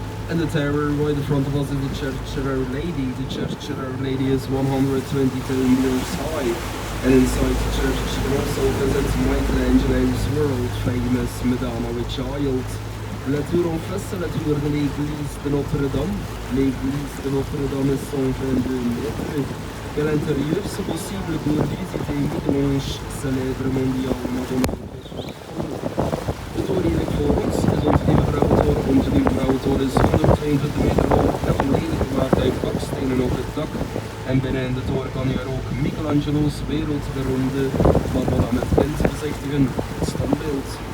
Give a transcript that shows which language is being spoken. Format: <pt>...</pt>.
<en>And the tower right in front of us is the Church of Our Lady. The Church of Our Lady is 122 meters high. And inside the church you can also visit Michelangelo's world famous Madonna with Child.</en> <fr>La tour en face, la tour de l'église de Notre-Dame. L'église de Notre-Dame est 122 mètres. Et à l'intérieur, c'est possible pour visiter Michel-Ange, célèbre mondial Madonna.</fr> <nl>De tour hier voor ons is onze nieuwe vrouwentoren. Onze nieuwe vrouwentoren is 122 meter hoog en volledig gemaakt uit bakstenen op het dak. En binnen in de toren kan je er ook Michelangelo's wereldberoemde Madonna met kind bezichtigen, het standbeeld.</nl>